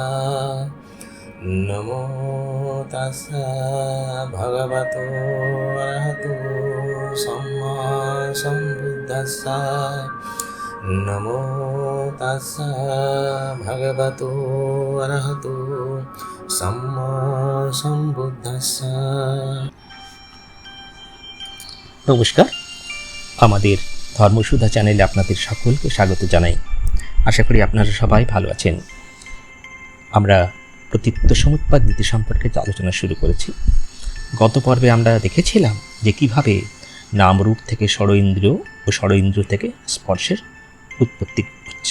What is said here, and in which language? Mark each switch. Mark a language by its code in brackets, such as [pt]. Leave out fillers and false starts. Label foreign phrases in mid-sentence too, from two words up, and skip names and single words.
[pi] নমো তাস্সা ভগবতো অরহতো সম্মা সম্বুদ্ধাস্সা। নমো তাস্সা ভগবতো অরহতো সম্মা সম্বুদ্ধাস্সা। [bn] নমস্কার, আমাদের ধর্মসুধা চ্যানেলে আপনাদের সকলকে স্বাগত জানাই। আশা করি আপনারা সবাই ভালো আছেন। আমরা প্রতীত্ব সমুৎপাদ নীতি সম্পর্কে আলোচনা শুরু করেছি। গত পর্বে আমরা দেখেছিলাম যে কিভাবে নামরূপ থেকে ষড়ইন্দ্রিয় ও ষড়ইন্দ্রিয় থেকে স্পর্শের উৎপত্তি হচ্ছে।